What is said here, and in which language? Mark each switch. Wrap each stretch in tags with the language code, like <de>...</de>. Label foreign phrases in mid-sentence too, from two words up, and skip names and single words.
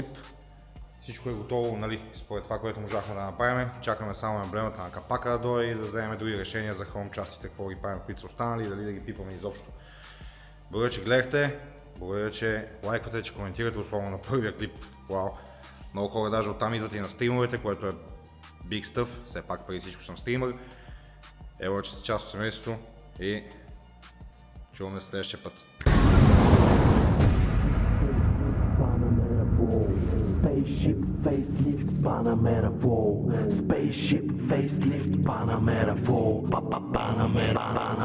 <bg>Всичко е готово, нали, според това, което можахме да направим. Чакаме само емблемата на капака да дойде и да вземем други решения за хром частите, какво ги правим, които са останали и дали да ги пипаме изобщо. Благодаря, че гледахте. Благодаря, че лайкате, че коментирате, особено на първия клип. Вау! Много хора даже оттам идват и на стримовете, което е</bg> <en>big stuff.</en> <bg>Все пак преди всичко съм стример. Ево, че сте част от семейството и чуваме следващия път.</bg> <en>Spaceship facelift Panamera 4. Spaceship facelift Panamera 4. Panamera.</en>